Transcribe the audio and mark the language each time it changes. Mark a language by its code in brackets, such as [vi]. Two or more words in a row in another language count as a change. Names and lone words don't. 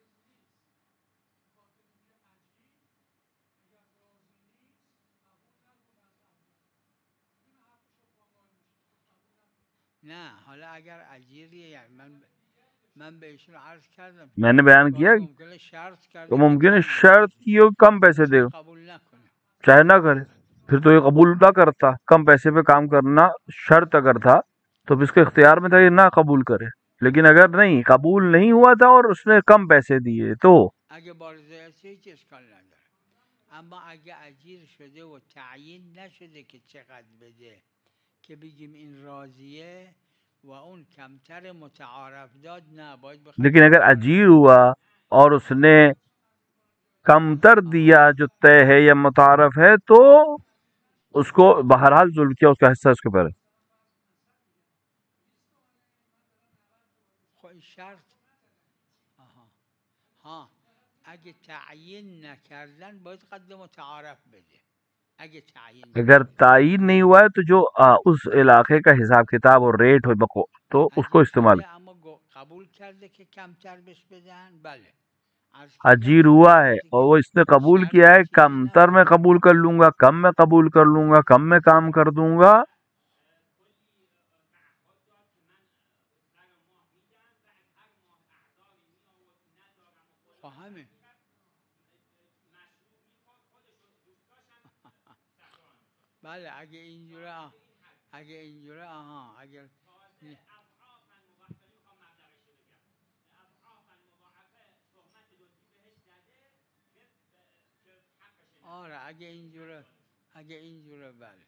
[ur] میں نے بیان کیا کہ ممکن ہے شرط کی ہو کم پیسے دے گا، چاہے نہ کرے پھر تو یہ قبول نہ کرتا. کم پیسے پہ کام کرنا شرط اگر تھا تو اس کے اختیار میں تھا یہ نہ قبول کرے، لیکن اگر نہیں قبول نہیں ہوا تھا اور اس نے کم پیسے دیے تو [fa] اما اگه اجیر شده و تعیین نشده که چقدر بده که بگیم این راضیه و اون کمتر متعارف داد، نه باید بخواد. [ur] لیکن اگر اجیر ہوا اور اس نے کمتر دیا جو طے ہے یا متعارف ہے تو اس کو بہرحال ظلم کیا، اس کا حصہ اس کے اوپر ہے. [fa] شرط ہاں اگه تعیین نکردن باید قدر متعارف بده. [ur] اگر تعیین نہیں ہوا ہے تو جو اس علاقے کا حساب کتاب اور ریٹ ہو تو اس کو استعمال. [fa] قبول کرده که کمتر بهش بدن، بله [ur] اجیر ہوا ہے اور وہ اس نے قبول کیا ہے کمتر میں قبول کر لوں گا، کم میں قبول کر لوں گا، کم میں کام کر دوں گا. [fa] بله اگه اینجوره اگر آره اگه اینجوره بله.